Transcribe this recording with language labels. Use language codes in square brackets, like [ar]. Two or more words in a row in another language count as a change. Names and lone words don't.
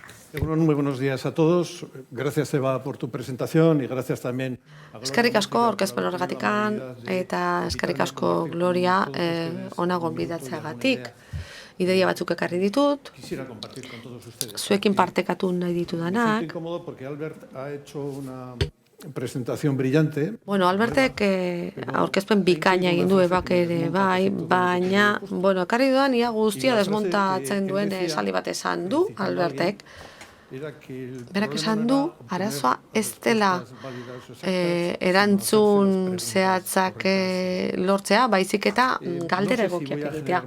[es] Muy buenos días a todos. Gracias, Eva, por tu presentación y gracias también a [eu] Eskerrik asko aurkezpen horregatikan eta eskerrik asko Gloria ona gonbidatzeagatik. Ideia batzuk ekarri ditut, [es] Quisiera compartir con todos ustedes. [eu] zuekin partekatu nahi [es] Me siento [eu] ditudanak. [es] incómodo porque Albert ha hecho una presentación brillante. [eu] Bueno, Albertek aurkezpen bikaina egin du Ebak ere bai, baina, ekarri dudan ia guztia desmontatzen duen esaldi bat esan du Albertek. Berak esan du, arazoa ez dela erantzun zehatzak lortzea, baizik eta galdera egokiak egitea.